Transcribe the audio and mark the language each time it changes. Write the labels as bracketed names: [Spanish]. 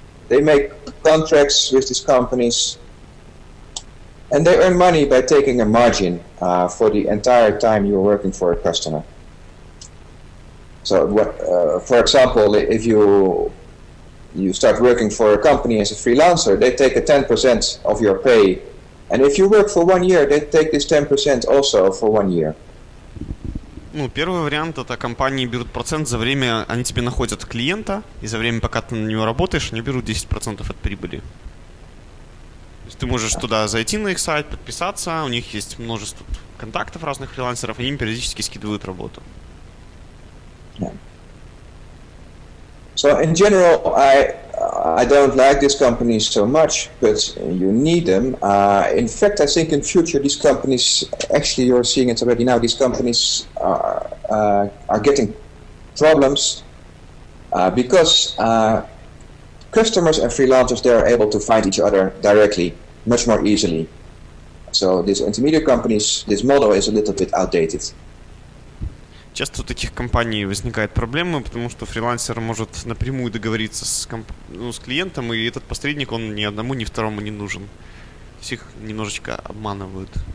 [English] They make contracts with these companies. And they earn money by taking a margin for the entire time you're working for a customer. So, for example, if you start working for a company as a freelancer, they take a 10% of your pay. And if you work for 1 year, they take this 10% also for 1 year. [Russian] Ну, первый вариант — это компании берут процент за время, они тебе находят клиента, и за время, пока ты на него работаешь, они берут 10% от прибыли. То есть ты можешь туда зайти на их сайт, подписаться, у них есть множество контактов разных фрилансеров, они им периодически скидывают работу. [English] Yeah. So in general, I don't like these companies so much, but you need them. In fact, I think in future these companies, actually you're seeing it already now, these companies are getting problems because customers and freelancers, they are able to find each other directly, much more easily. So these intermediate companies, this model is a little bit outdated. [Russian] Часто у таких компаний возникают проблемы, потому что фрилансер может напрямую договориться с клиентом, и этот посредник, он ни одному, ни второму не нужен. То есть их немножечко обманывают.